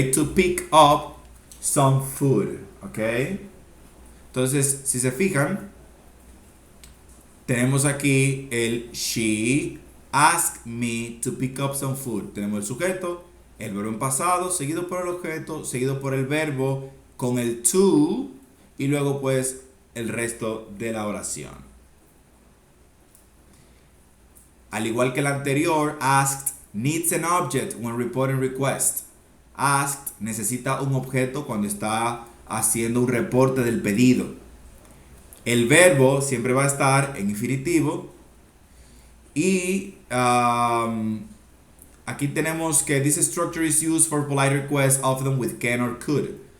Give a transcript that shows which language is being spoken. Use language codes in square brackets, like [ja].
[en] To pick up some food, [es] ¿ok? Entonces, si se fijan, tenemos aquí el [en] she asked me to pick up some food. [es] Tenemos el sujeto, el verbo en pasado, seguido por el objeto, seguido por el verbo con el to y luego pues el resto de la oración. Al igual que el anterior, [en] asked needs an object when reporting request. [es] Asked necesita un objeto cuando está haciendo un reporte del pedido. El verbo siempre va a estar en infinitivo y aquí tenemos que [en] this structure is used for polite requests often with can or could.